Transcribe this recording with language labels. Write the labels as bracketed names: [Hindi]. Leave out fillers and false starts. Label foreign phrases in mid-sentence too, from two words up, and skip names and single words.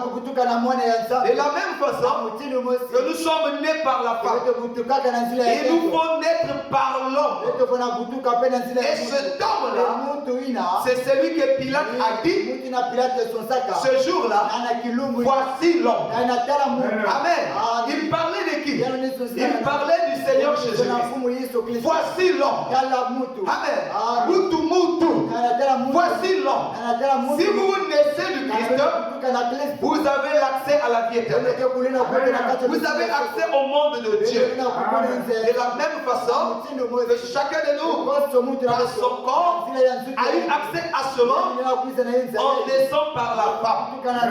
[French] De la même façon que nous sommes nés par la femme, il nous faut naître par l'homme. Et cet homme-là, c'est celui que Pilate a dit ce jour-là, voici l'homme. Amen. Il parlait de qui? Il parlait du Seigneur Jésus-Christ. Voici l'homme. [Lingala] Amen. Mutu mutu. [French] Voici l'homme. Si vous naissez du Christ, vous avez l'accès à la vie éternelle. Vous avez accès au monde de Dieu. De la même façon que chacun de nous, par son corps, a eu accès à ce monde en naissant par la femme.